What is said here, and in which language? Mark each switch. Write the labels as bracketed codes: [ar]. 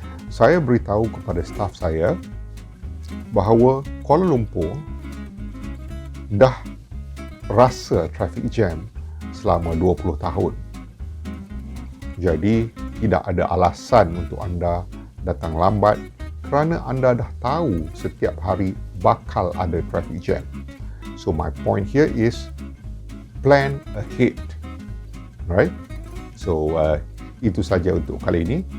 [ms] Saya beritahu kepada staf saya bahawa Kuala Lumpur dah rasa traffic jam selama 20 tahun. Jadi, tidak ada alasan untuk anda datang lambat kerana anda dah tahu setiap hari bakal ada traffic jam. [en] So my point here is plan ahead. Right? [ms] So itu saja untuk kali ini.